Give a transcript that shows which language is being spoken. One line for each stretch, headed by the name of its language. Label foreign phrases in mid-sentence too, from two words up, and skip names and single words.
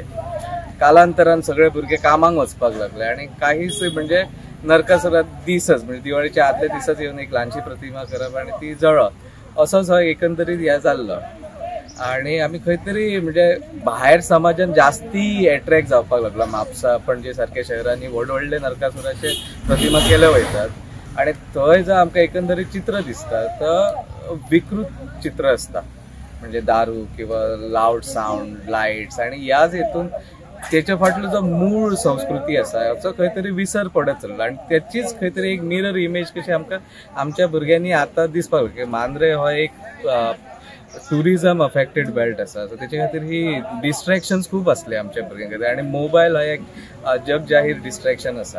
Konkani: कालांतरान सगळे भुरगे कामाक वचपाक लागले आणि काहीच म्हणजे नरकासुरात दिसच म्हणजे दिवाळीच्या आदल्या दिसाच येऊन एक ल्हानशी प्रतिमा करप आणि ती जळप असोच हो एकंदरीत हे जाल्लो. आणि आम्ही खंय तरी म्हणजे भायर समाजान जास्ती एट्रॅक्ट जावपाक लागला. म्हापसा पणजे सारख्या शहरांनी व्हडले नरकासुराचे प्रतिमा केले वयतात आणि थंय जर आमकां एकंदरीत चित्र दिसता तर विकृत चित्र असता म्हणजे दारू किंवा
English: loud sound lights
Konkani: आणि ह्याच हेतून त्याच्या फाटलो जो मूळ संस्कृती असा हाचो खंय तरी विसर पडत चल्ला आणि त्याचीच खंय तरी एक
English: mirror image
Konkani: कशी आमकां आमच्या भुरग्यांनी आतां दिसपाक लागली. मांद्रे हो एक
English: tourism affected belt
Konkani: आसा सो त्याच्या खातीर ही डिस्ट्रॅक्शन्स खूप असले आमच्या भुरग्यां खातीर आणि मोबायल हो एक जग जाहीर डिस्ट्रॅक्शन आसा.